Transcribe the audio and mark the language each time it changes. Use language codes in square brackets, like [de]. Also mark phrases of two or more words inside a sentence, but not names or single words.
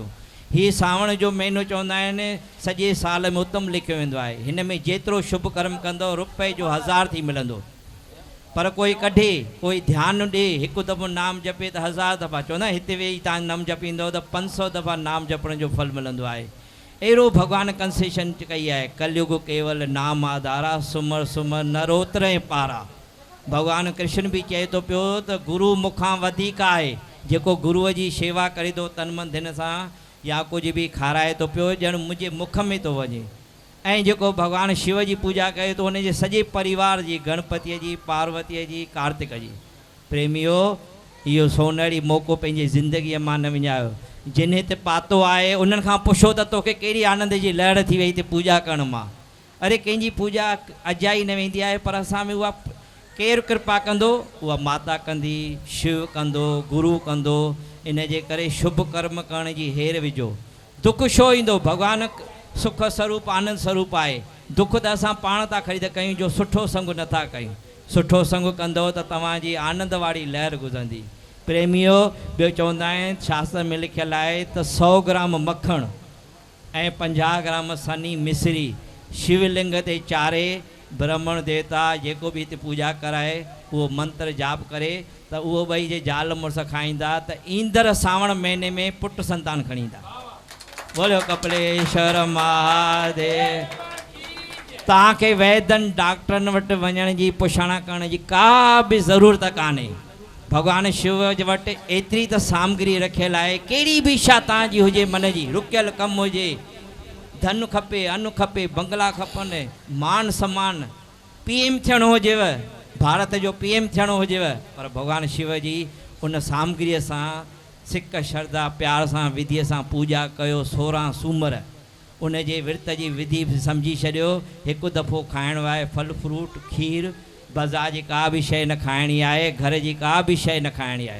[sd] हीअ सावण जो महीनो चवंदा आहिनि सॼे साल में उत्तम लिखियो वेंदो आहे। हिन में जेतिरो शुभ कर्म कंदो रुपए जो 1000 थी मिलंदो। पर कोई कढे, कोई ध्यानु ॾे, हिकु दफ़ो नाम जपे त 1000 दफ़ा। चवंदा हिते वेही तव्हां नाम जपींदो त 500 दफ़ा नाम जपण जो फल मिलंदो आहे। अहिड़ो भॻवानु कंसेशन कई आहे। [awa] कलयुग केवल नाम आधारा, सुमर सुमर नरोत्र पारा। [sd] भॻवानु कृष्ण बि चए थो पियो त गुरू मूंखां वधीक आहे। जेको गुरूअ जी शेवा करे थो तन मन धन सां, या कुझु बि खाराए थो पियो, ॼण मुंहिंजे मुख में थो वञे। ऐं जेको भॻवानु शिव जी पूॼा करे थो हुनजे सॼे परिवार जी, गणपतिअ जी, पार्वतीअ जी, कार्तिक जी। प्रेमियो, इहो सोनहरी मौक़ो पंहिंजी ज़िंदगीअ मां न विञायो। जिन हिते पातो आहे उन्हनि खां पुछो त तोखे कहिड़ी आनंद जी लहर थी वई हिते पूॼा करण मां। अरे कंहिंजी पूॼा अजाई न वेंदी आहे, पर असां में उहा केरु कृपा कंदो? उहा माता कंदी, शिव कंदो, गुरू कंदो। इन जे करे शुभ कर्म करण जी हेर विझो। दुख छो ईंदो? भॻवानु सुख स्वरूप आनंद स्वरूप आहे। दुख त असां पाण था ख़रीद कयूं जो सुठो संग नथा कयूं। सुठो संग कंदो त तव्हांजी आनंद वारी लहर गुज़रंदी। प्रेमियो ॿियो चवंदा आहिनि शास्त्र में लिखियलु आहे त 100 ग्राम मखण ऐं 50 ग्राम सनी मिश्री शिवलिंग ते चारे ब्राह्मण देवता जेको बि हिते पूजा कराए उहो मंत्र जाप करे त उहो ॿई जे ज़ाल मुड़ुस खाईंदा त ईंदड़ सावण महीने में पुट संतान खणी ईंदा। बोलियो कपिलेश्वर महादेव। तव्हांखे वैद्यनि डॉक्टरनि वटि वञण जी पुछाणा करण जी का बि ज़रूरत कान्हे। भॻवानु शिव जे वटि एतिरी त सामग्री रखियलु आहे, कहिड़ी बि इच्छा तव्हांजी हुजे मन जी, रुकियल कमु हुजे, धन खपे, अन्न खपे, बंगला खपनि, मान सम्मान, PM थियणो हुजेव, भारत जो PM थियणो हुजेव, पर भॻवानु शिव जी उन सामग्रीअ सां सिक श्रद्धा प्यार सां विधीअ सां पूॼा कयो। 16 सूमर उन जे विर्त जी विधि सम्झी छॾियो। हिकु दफ़ो खाइणो आहे फल फ्रूट खीर, बाज़ार जी का बि शइ न खाइणी आहे, घर जी का बि शइ न खाइणी आहे।